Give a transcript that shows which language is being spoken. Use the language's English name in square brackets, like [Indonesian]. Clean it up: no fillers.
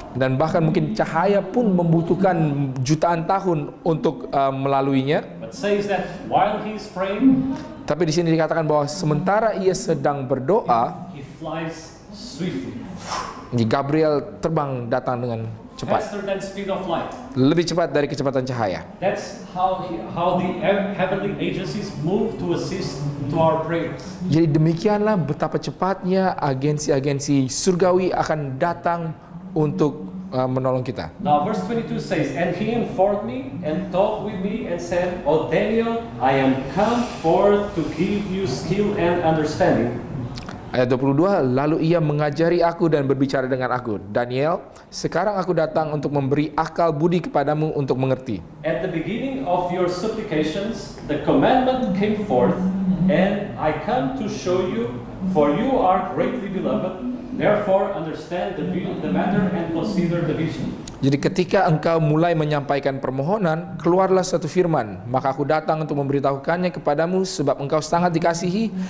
[Indonesian] Dan bahkan mungkin cahaya pun membutuhkan jutaan tahun untuk melaluinya. [English] But says that while he's praying, [Indonesian] Tapi di sini dikatakan bahwa sementara ia sedang berdoa, [English] he flies swiftly, [Indonesian] Gabriel terbang datang dengan cepat, [English] faster than speed of light. [Indonesian] lebih cepat dari kecepatan cahaya. [English] That's how the heavenly agencies move to assist to our prayers. [Indonesian] Jadi demikianlah betapa cepatnya agensi-agensi surgawi akan datang untuk menolong kita. [English] Now verse 22 says, and he informed me and talked with me and said, O Daniel, I am come forth to give you skill and understanding. [Indonesian] Ayat 22, lalu ia mengajari aku dan berbicara dengan aku, Daniel, sekarang aku datang untuk memberi akal budi kepadamu untuk mengerti. [English] At the beginning of your supplications, the commandment came forth, and I come to show you, for you are greatly beloved. Therefore, understand the matter and consider the vision. [Indonesian] Jadi ketika engkau mulai menyampaikan permohonan, keluarlah satu firman, maka aku datang untuk memberitahukannya kepadamu sebab engkau sangat dikasihi.